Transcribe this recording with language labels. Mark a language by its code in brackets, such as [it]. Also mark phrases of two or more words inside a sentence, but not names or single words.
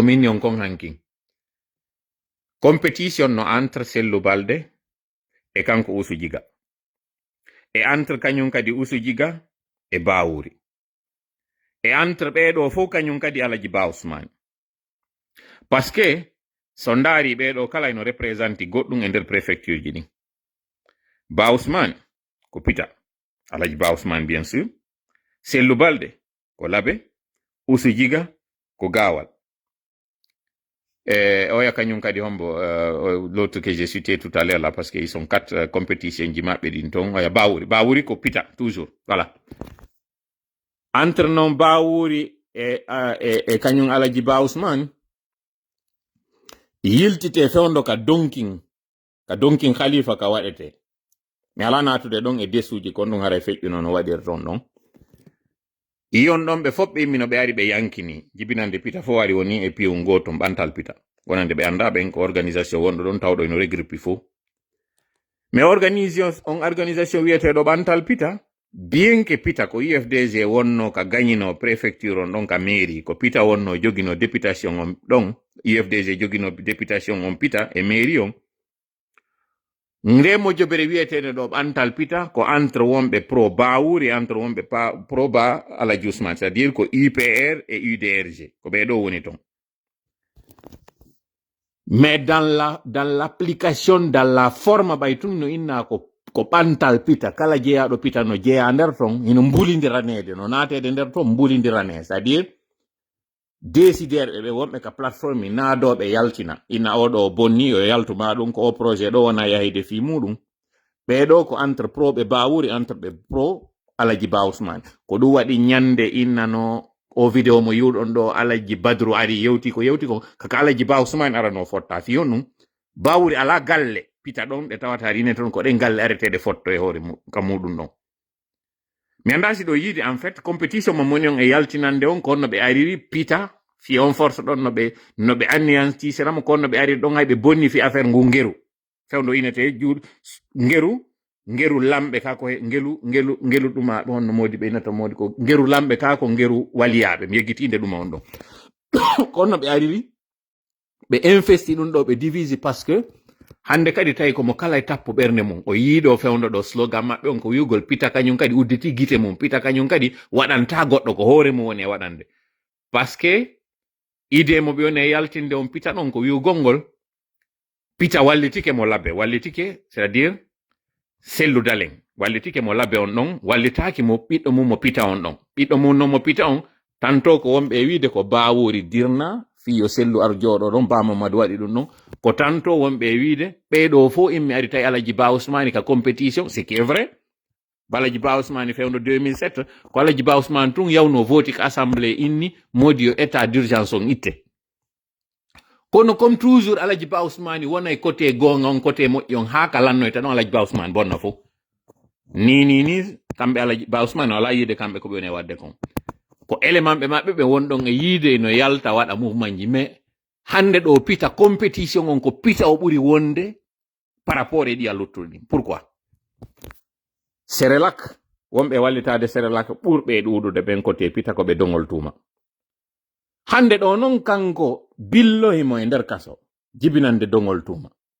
[ff] minni on kon hankin compétition no entre Sellu Balde e kanko Usu Jiga e entre kañum kadi Usu Jiga e Bawuri e entre ɓeɗo fof kañum kadi Alaji Ba Ousmane [fr] parce que [ff] so ndaari ɓeɗo kala eno représente goɗɗum e nder préfecture ji ɗin Ba Ousmane ko Pita Alaji Ba Ousmane [fr] bien sûr [ff] Sellu Balde ko Labe Usu Jiga ko Gawal oya kañum kadi hombo [fr] l'autre que j'ai cité tout à l'heure là parce que ils sont 4 compétitions [ff] ji maɓɓe ɗin ton oya Bawuri ko Pita [fr] toujours voilà entre [ff] non Bawuri e kañum Alaji Ba Ousmane yiltite fewndo ka donkin khalifa ka waɗete mi ala natude ɗon e desuji kon ɗum hara feƴƴuno no waɗir ton ɗon iyon ɗon ɓe fof ɓe immino ɓe ari ɓe yankini jibinande Pita fo wari woni e piyum goto ɓantal Pita wonande ɓe anda ɓen ko organisation wonɗo ɗon tawɗo eno regroupe fof [fr] mais organisation [ff] wiyeteɗo ɓantal Pita [fr] bien que [ff] Pita ko UFDG wonno ka gagnino préfecture on ɗon ka mairie ko Pita wonno jogino députation on ɗon UFDG jogino députation on Pita e mairie on ndemo jobere wiyeteɗo ɗo ɓantal Pita ko entre wonɓe pro Bawuri entre wonɓe pro Ba Alaji Ousmane [fr] c'est à dire [ff] ko UPR et UDRG ko ɓeɗo woni ton [fr] mais dans l'application dans la forme [ff] ɓay tun no inna ko ɓantal Pita kala jeeyaɗo Pita no jeeya nder ton ino mbulidiranede no natede nder ton mbulidirane [fr] c'est à dire décideur [ff] ɓe wonɓe ka plateforme naadoɓe yaltina ina oɗo bonni o yaltuma ɗum ko o projet ɗo wona yahide fi muɗum ɓeɗo ko entre pro ɓe Bawuri entre ɓe pro Alaji Ba Ousmane ko ɗum waɗi ñande innano o vidéo mo yiwɗon ɗo Alaji Badru ari yewti ko kaka Alaji Ba Ousmane arano fotta fi on ɗum Bawuri ala galle Pita ɗon ɗe tawata rine toon ko ɗen galle aretede fotto e hoore ka muɗum ɗon mi anda si ɗo yiide [fr] en fait compétition [ff] mo moni on e yaltinande on ko honno ɓe ariri Pita fi on force ɗon no ɓe anéantisiramo ko honno ɓe ariri ɗon hay ɓe bonni fi affaire ngu ngeru fewndo inete ngeru lamɓe ka ko ngelu ɗuma ɗon no modi ɓe inata modi ko ngeru lamɓe ka ko ngeru waliyaɓe mi yeggitinde ɗuma on ɗon ko honno ɓe ariri ɓe investi ɗum ɗo ɓe [fr] divise parce que [ff] hande kadi tawi komo kala e tappo ɓernde mum o yiiɗo fewndo ɗo slogan maɓɓe on ko wiugol Pita kañum kadi udditi gite mum Pita kañum kadi waɗanta goɗɗo ko hoore mum woni e waɗande [fr] parce que idée [ff] mo ɓe woni e yaltinde on Pita ɗon ko wiugol ngol Pita wallitike mo labbe wallitike [fr] c'est à dire [ff] Sellu Daleng wallitike mo labbe on ɗon wallitaki mo ɓiɗɗo mum mo Pita on ɗon ɓiɗɗo mum non mo Pita on tanto ko wonɓe wiide ko Bawuri dirna fiyo Sellu ar jooɗo ɗon Ba Mamadou waɗi ɗum ɗon ko tanto wonɓe wiide ɓeɗo fof immi ari tawi Alaji Ba Ousmane ka [fr] compétition ce qui est vrai [ff] Alaji Ba Ousmane fewno 2007 ko Alaji Ba Ousmane tun yawno voti ko assemblée inni modi yo [fr] état d'urgence [ff] on itte kono [fr] comme toujours [ff] Alaji Ba Ousmane wona e côté gonga on côté moƴƴi on ha ka lannoyta ɗon Alaji Ba Ousmane bonna fof ni kamɓe Alaji Ba Ousmane wala yiide kamɓe ko ɓe woni e wadde kon ko élément ɓe maɓɓe ɓe wonɗon e yiide no yalta waɗa mouvement ji mais hande ɗo Pita compétition on ko Pita o ɓuri wonde [fr] par rapport [ff] e ɗi a luttuɗi ɗin pourquoi Serelak wonɓe wallitade Serelak ɓurɓe ɗuɗude ɓen côté Pita ko ɓe dongol tuma hande ɗo noon kanko billohimo e nder kaso jibinande dongol tuma